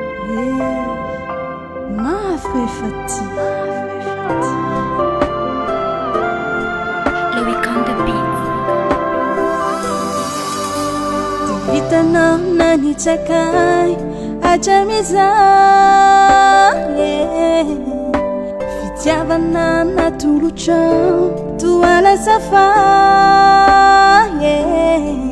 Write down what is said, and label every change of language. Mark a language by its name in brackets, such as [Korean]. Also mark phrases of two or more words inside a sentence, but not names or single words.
[Malagasy] Eh, mafy efa ty. [English] Louis on the beat. [Malagasy] Dia vitanao na nitsakay, atramin'izay, yeah. Fitiavana natolotrao, toa lasa fa, yeah.